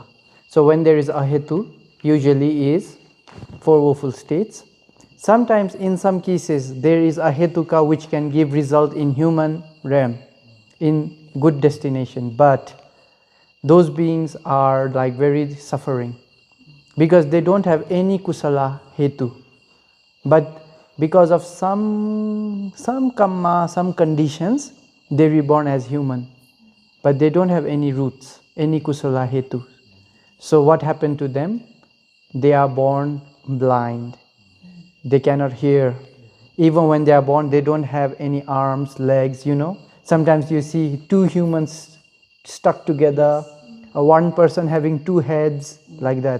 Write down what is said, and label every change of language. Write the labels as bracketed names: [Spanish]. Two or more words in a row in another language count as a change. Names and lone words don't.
[English] So when there is a hetu, usually is four woeful states. Sometimes in some cases there is a hetuka which can give result in human realm, in good destination, but those beings are like very suffering because they don't have any [Pali] kusala hetu. [English] But because of some karma, some conditions, they reborn as human, but they don't have any roots, any [Pali] kusala hetu. [English] So what happened to them? They are born blind. They cannot hear. Even when they are born, they don't have any arms, legs, Sometimes you see two humans stuck together, one person having two heads, like that.